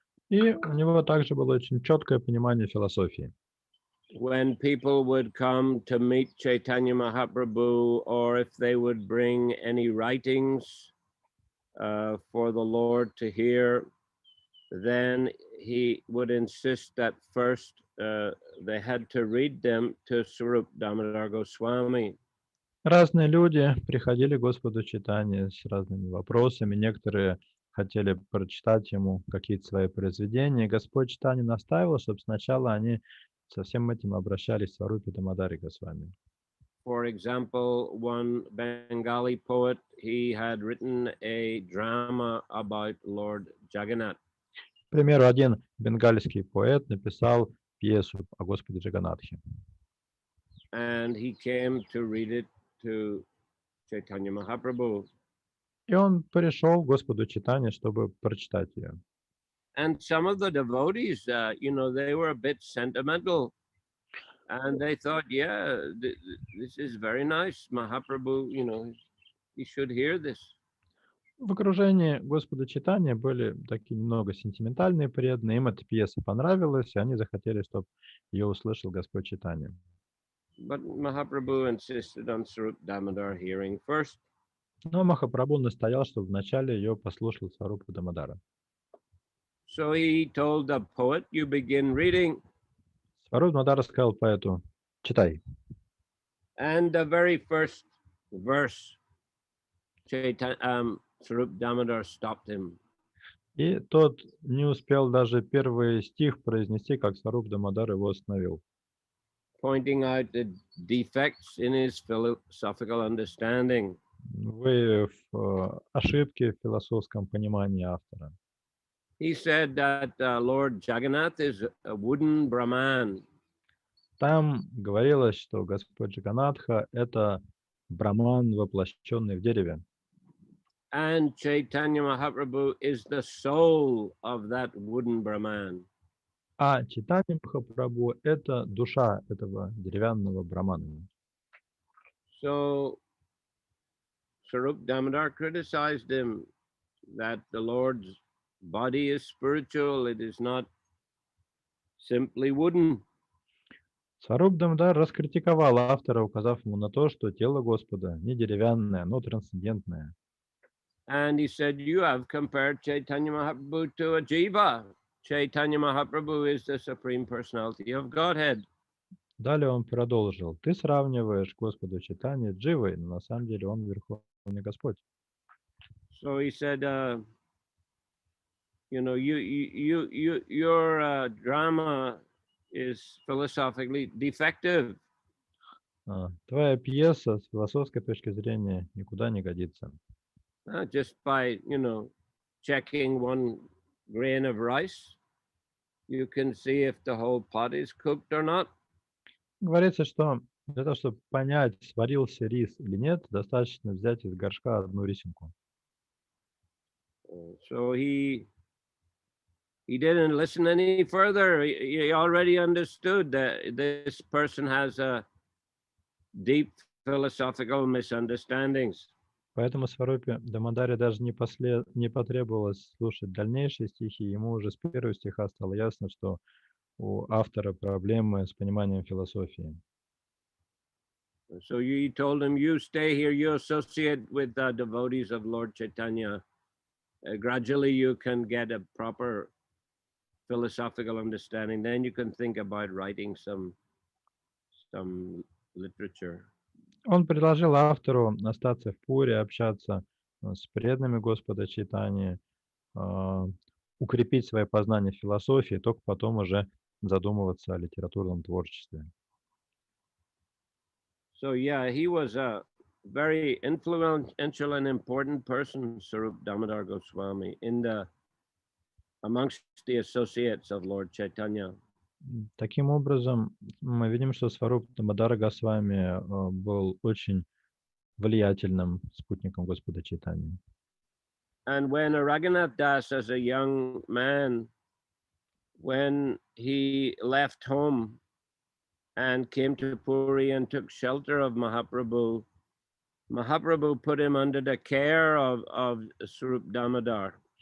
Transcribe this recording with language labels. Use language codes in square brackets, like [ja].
[ru] И у него также было очень четкое понимание философии. [en] When people would come to meet Chaitanya Mahaprabhu, or if they would bring any writings for the Lord to hear, then he would insist that first they had to read them to Swarup Damodar Goswami. [ru] Разные люди приходили к Господу Чайтаньи с разными вопросами. Некоторые хотели прочитать ему какие-то свои произведения. Господь Чайтанья настаивал, чтобы сначала они со всем этим обращались к Сварупе Дамодаре Госвами. [en] For example, one Bengali poet, he had written a drama about Lord Jagannath. [ru] К примеру, один бенгальский поэт написал пьесу о Господе Джаганатхе. [en] And he came to read it to Chaitanya Mahaprabhu. [ru] И он пришел к Господу Чайтаньи, чтобы прочитать ее. [en] And some of the devotees, they were a bit sentimental. And they thought, yeah, this is very nice. Mahaprabhu, he should hear this. [ru] В окружении Господа Чайтаньи были такие немного сентиментальные преданные. Им эта пьеса понравилась, и они захотели, чтобы ее услышал Господь Чайтанья. [en] But Mahaprabhu insisted on Sarup Damodar hearing first. [ru] Но Махапрабху настоял, чтобы вначале ее послушал Сварупа Дамодара. [en] So he told the poet, you begin reading. [ru] Сварупа Дамодара сказал поэту: читай. [en] And the very first verse, Sarup Damodar stopped him. [ru] И тот не успел даже первый стих произнести, как Сварупа Дамодар его остановил, [en] pointing out the defects in his philosophical understanding. [ru] выявив ошибки в философском понимании автора. [en] He said that Lord Jagannath is a wooden Brahman. [ru] Там говорилось, что Господь Джаганатха — это Брахман, воплощенный в дереве. [en] And Chaitanya Mahaprabhu is the soul of that wooden Brahman. [ru] А Чайтанья Махапрабху — это душа этого деревянного Брахмана. [en] So Sarup Damodar criticized him that the Lord's body is spiritual, it is not simply wooden. [ru] Сварупа Дамодар раскритиковал автора, указав ему на то, что тело Господа не деревянное, но трансцендентное. [en] And he said, you have compared Chaitanya Mahaprabhu to a jiva. Chaitanya Mahaprabhu is the Supreme Personality of Godhead. [ru] Далее он продолжил: ты сравниваешь Господа Чайтаньи с Дживой, но на самом деле он Верховный Господь. [en] So he said, your drama is philosophically defective. [ru] Твоя пьеса с философской точки зрения никуда не годится. [en] Just by, checking one grain of rice, you can see if the whole pot is cooked or not. [ru] Говорится, что для того, чтобы понять, сварился рис или нет, достаточно взять из горшка одну рисинку. [en] So he didn't listen any further. He already understood that this person has a deep philosophical misunderstandings. [ru] Поэтому Сварупе Дамодаре даже не потребовалось слушать дальнейшие стихи. Ему уже с первого стиха стало ясно, что у автора проблемы с пониманием философии. [en] So he told him, you stay here, you associate with the devotees of Lord Chaitanya. Gradually you can get a proper philosophical understanding. Then you can think about writing some literature. [ru] Он предложил автору остаться в Пуре, общаться с преданными Господа Чайтаньи, укрепить свои познания в философии, только потом уже задумываться о литературном творчестве. [en] So yeah, he was a very influential and important person, Sarup Damodar Goswami, amongst the associates of Lord Chaitanya. [ru] Таким образом, мы видим, что Сварупа Дамодара Госвами был очень влиятельным спутником Господа Чайтаньи. [en] And when Raghunath Das, as a young man, when he left home and came to Puri and took shelter of Mahaprabhu, Mahaprabhu put him under the care of Sarup Damodar.